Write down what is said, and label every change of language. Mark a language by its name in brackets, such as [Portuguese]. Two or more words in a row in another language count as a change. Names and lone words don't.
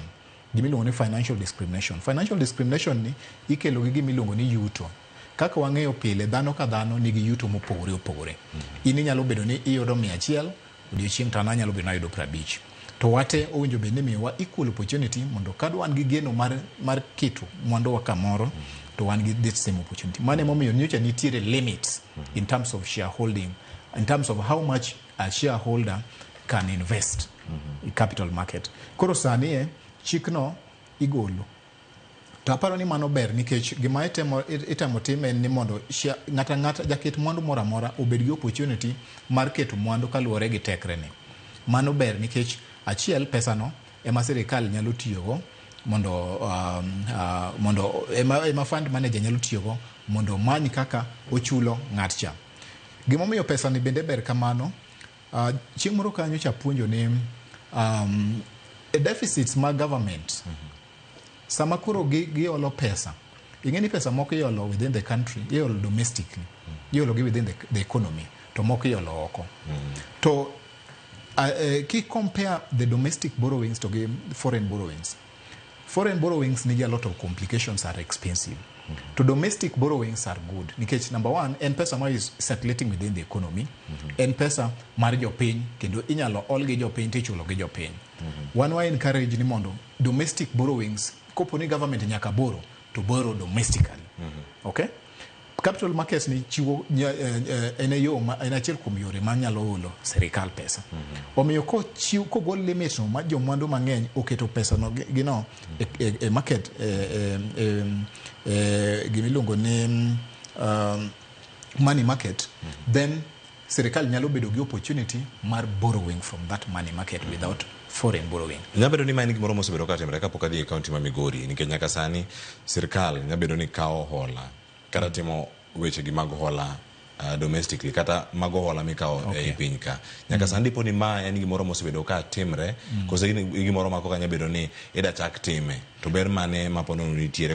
[Luo (Kenya and Tanzania)] Gima iluongo ni [English] financial discrimination. Financial discrimination [Luo (Kenya and Tanzania)] ni ikelo gi gima iluongo ni yuto. Kaka wang'eyo pile, dhano ka dhano nigi yuto mopogore opogore. In inyalo bedo ni iyudo 100, odiochieng' to an anyalo bedo ni ayudo 50. To wate owinjo bed ni miyowa [English] equal opportunity [Luo (Kenya and Tanzania)] mondo ka wan gi geno mar keto mwandu wa kamoro, to wan gi [English] the same opportunity. [Luo (Kenya and Tanzania)] Mane momiyo nyocha nitiere [English] limits in terms of shareholding, in terms of how much a shareholder can invest in capital market. [Luo (Kenya and Tanzania)] Koro sani chikno igolo. To aparo ni mano ber nikech gima itemo tim en ni mondo ng'ata jaket mwandu moro amora obed gi opportunity mar keto mwandu kaluwore gi tekre ni. Mano ber nikech achiel, pesa no ema sirkal nyalo tiyogo mondo ema fund manager nyalo tiyogo mondo many kaka ochulo ng'at cha. Gima omiyo pesa ni bende ber kamano, chieng' moro kanyo cha puonjo ni deficits mag government sama koro giolo pesa. Ing'e ni pesa moko iolo [English] within the country, [Luo (Kenya and Tanzania)] iolo domestically, iolo gi [English] within the economy, [Luo (Kenya and Tanzania)] to moko iolo oko. To ki [English] compare the domestic borrowings to foreign borrowings. Foreign borrowings need a lot of complications, are expensive. To domestic borrowings are good. Because number one, [Luo (Kenya and Tanzania)] en pesa ma [English] is circulating within the economy. [Luo (Kenya and Tanzania)] En pesa mar jopiny, kendo inyalo ol gi jopiny tichulo gi jopiny. [English] One way encourage [Luo (Kenya and Tanzania)] ni mondo [English] domestic borrowings, [Luo (Kenya and Tanzania)] kopo ni [English] government nyaka borrow, to borrow domestically. Okay? [Luo (Kenya and Tanzania)] Capital markets ni chiwo en achiel kuom yore ma nyalo holo sirkal pesa. Omiyo kogol limit no ma jomwandu mang'eny oketo pesa no gino e market gimiluongo ni [English] money market, [Luo (Kenya and Tanzania)] then sirkal nyalo bedo gi opportunity mar [English] borrowing from that money market without foreign borrowing. [Luo (Kenya and Tanzania)] Nyabedo ni main gimoro mosebedo ka timre kapok adhi e kaunti ma Migori, nikech nyaka sani sirkal nyabedo ni kawo hola kata timo weche gi mag hola domestically kata mag hola mikawo e piny ka. Nyaka sani po ni ma en gimoro mosebedo ka timre, kose gimoro ma koka nyabedo ni ida chak time, to ber mane ma pono nitiere.